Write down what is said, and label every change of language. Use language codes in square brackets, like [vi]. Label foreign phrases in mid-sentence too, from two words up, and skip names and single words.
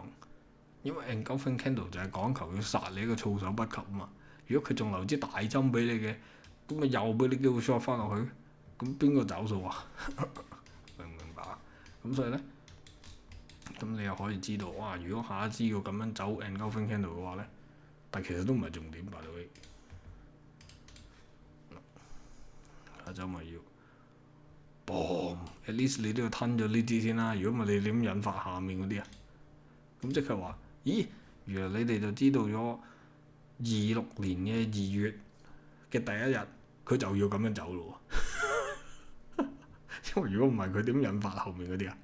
[yue] 因為 [en] engulfing candle [yue] 就係講求要殺你一個措手不及啊嘛。如果佢仲留支大針俾你嘅，咁咪又俾你機會 short 翻落去，咁邊個找數啊？明唔明白啊？咁所以咧，咁你又可以知道，哇！如果下一支要咁樣走 [en] engulfing candle [yue] 嘅話咧，但其實都唔係重點 ， [en] by the way。 [yue] 下週咪要 boom， [en] at least [yue] 你都要吞咗呢支先啦。如果唔係你點引發下面嗰啲啊？咁即係話，咦？原來你哋就知道咗26年嘅2月嘅第一日，佢就要咁樣走咯。因為如果唔係，佢點引發後面嗰啲啊？